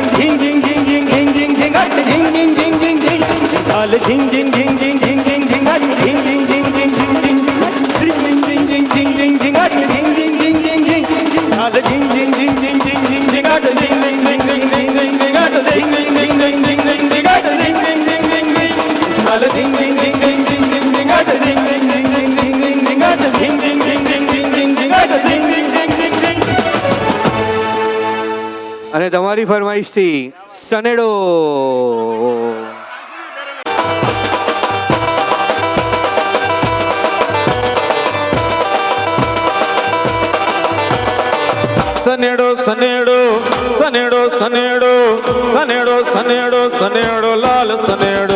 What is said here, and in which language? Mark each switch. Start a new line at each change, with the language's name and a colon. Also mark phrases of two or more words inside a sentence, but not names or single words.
Marathi: झिंग झिंग झिंग झिंग झिंग झिंग झिंगाट झिंग झिंग झिंग झिंग झिंग झालं झिंग झिंग झिंग झिंग झिंग झिंग झिंगाट झिंग झिंग झिंग झिंग झिंग झिंग झिंग झिंग झिंग झिंग झिंग झिंगाट झिंग झिंग झिंग झिंग झिंग झालं झिंग झिंग झिंग झिंग झिंग झिंग झिंगाट झिंग झिंग झिंग झिंग झिंग झिंग झिंगाट झिंग झिंग झिंग झिंग झिंग झिंग झिंगाट झिंग झिंग झिंग झिंग झिंग झालं झिंग झिंग झिंग झिंग झिंग झिंग झिंगाट झिंग झिंग झिंग झिंग झिंग झिंग झिंगाट झिंग झिंग झिंग झिंग झिंग झिंग झिंगाट झिंग झिंग झिंग झिंग झिंग
Gujarati: અને તમારી ફરમાઈશથી સનેડો સનેડો સનેડો સનેડો સનેડો સનેડો સનેડો સનેડો લાલ સનેડો